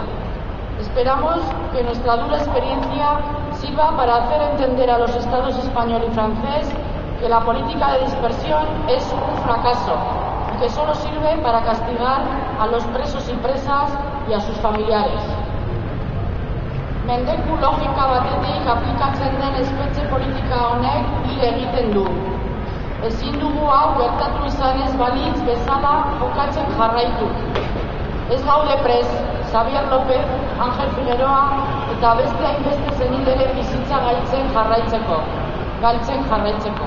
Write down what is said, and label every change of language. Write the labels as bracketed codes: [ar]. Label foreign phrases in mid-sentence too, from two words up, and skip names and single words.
[es] Esperamos que nuestra dura experiencia sirva para hacer entender a los estados español y francés que la política de dispersión es un fracaso y que solo sirve para castigar a los presos y presas y a sus familiares. [eu] Mendeku logika batetik aplikatzen den espetxe politika honek hil egiten du. Ezin dugu hau gertatu izanez balitz bezala jokatzen jarraitu. Ez gaude prest, Xavier López, Ángel Figueroa eta beste hainbeste zenideren bizitza galtzen jarraitzeko.